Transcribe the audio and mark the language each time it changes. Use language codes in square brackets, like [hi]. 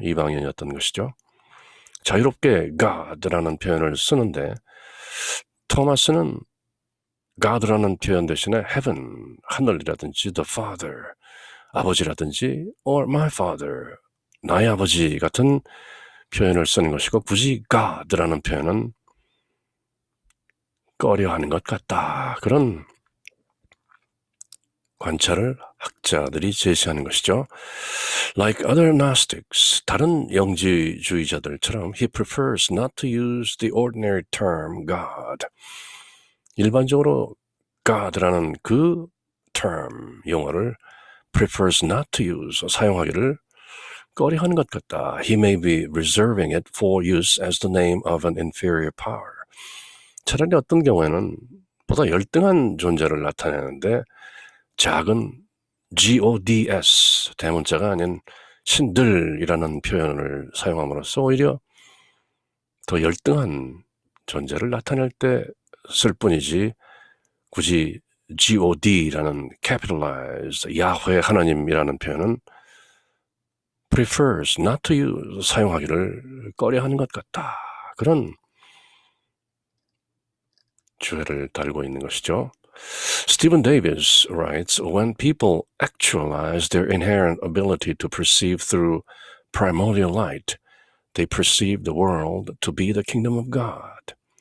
[ko] 이방인이었던 것이죠. 자유롭게 God라는 표현을 쓰는데 토마스는 God라는 표현 대신에 heaven, 하늘이라든지 the Father, 아버지라든지 [en] or my Father, [ko] 나의 아버지 같은 표현을 쓰는 것이고 굳이 God라는 표현은 꺼려하는 것 같다. 그런 관찰을 학자들이 제시하는 것이죠. [en] Like other Gnostics, [ko] 다른 영지주의자들처럼 [en] he prefers not to use the ordinary term God. [ko] 일반적으로 God라는 그 term, 용어를 [en] prefers not to use, [ko] 사용하기를 꺼려하는 것 같다. [en] He may be reserving it for use as the name of an inferior power. [ko] 차라리 어떤 경우에는 보다 열등한 존재를 나타내는데 작은 gods, 대문자가 아닌 신들이라는 표현을 사용함으로써 오히려 더 열등한 존재를 나타낼 때 쓸 뿐이지 굳이 god라는 capitalized 야훼 하나님이라는 표현은 [en] prefers not to use, [ko] 사용하기를 꺼려하는 것 같다. 그런 주회를 달고 있는 것이죠. [en] Stephen Davis writes, when people actualize their inherent ability to perceive through primordial light, they perceive the world to be the kingdom of God.